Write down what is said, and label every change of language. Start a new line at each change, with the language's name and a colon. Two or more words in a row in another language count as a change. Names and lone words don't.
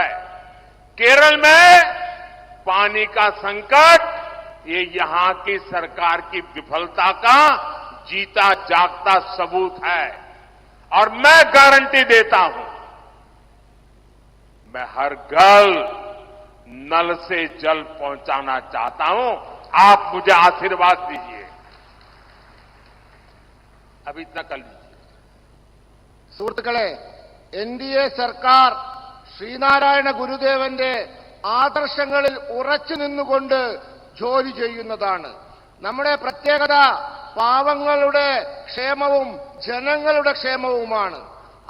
Hindi: केरल में पानी का संकट ये यहां की सरकार की विफलता का जीता जागता सबूत है। और मैं गारंटी देता हूं, मैं हर घर नल से जल पहुंचाना चाहता हूं। आप मुझे आशीर्वाद दीजिए। अभी इतना कर लीजिए।
Malayalam: സുഹൃത്തുക്കളെ, എൻഡിഎ സർക്കാർ ശ്രീനാരായണ ഗുരുദേവന്റെ ആദർശങ്ങളിൽ ഉറച്ചു നിന്നുകൊണ്ട് ജോലി ചെയ്യുന്നതാണ്. നമ്മുടെ പ്രത്യേകത പാവങ്ങളുടെ ക്ഷേമവും ജനങ്ങളുടെ ക്ഷേമവുമാണ്.